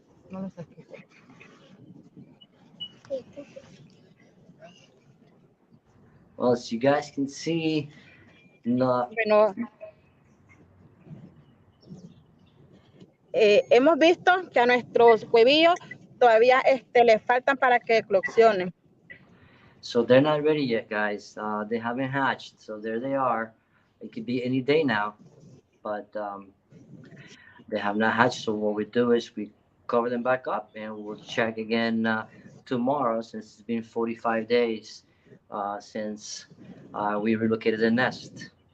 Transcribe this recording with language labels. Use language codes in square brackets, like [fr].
[es] No lo saqué. [en] Well, as you guys can see, not [es] Bueno, hemos visto que a nuestros huevillos todavía les faltan para que eclosionen. [en] so they're not ready yet, guys. They haven't hatched, so there they are. It could be any day now, but they have not hatched. So what we do is we cover them back up, and we'll check again tomorrow, since it's been 45 days since we relocated the nest.